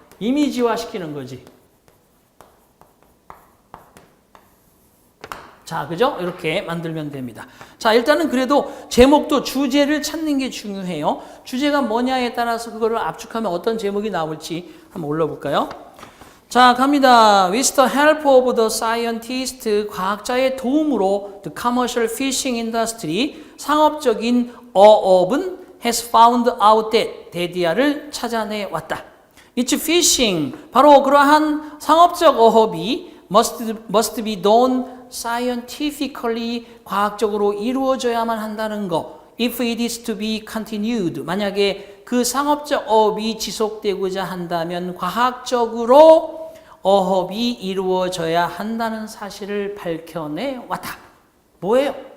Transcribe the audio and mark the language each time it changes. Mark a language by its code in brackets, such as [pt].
[ko] 이미지화시키는 거지. 자, 그죠? 이렇게 만들면 됩니다. 자, 일단은 그래도 제목도 주제를 찾는 게 중요해요. 주제가 뭐냐에 따라서 그거를 압축하면 어떤 제목이 나올지 한번 올려볼까요? 자, 갑니다. [en] With the help of the scientist, [ko] 과학자의 도움으로 [en] the commercial fishing industry, [ko] 상업적인 어업은 [en] has found out that, [ko] 데디아를 찾아내 왔다. [en] It's fishing, [ko] 바로 그러한 상업적 어업이 [en] must be done scientifically, [ko] 과학적으로 이루어져야만 한다는 거. [en] If it is to be continued, [ko] 만약에 그 상업적 어업이 지속되고자 한다면 과학적으로 어업이 이루어져야 한다는 사실을 밝혀내 왔다. 뭐예요?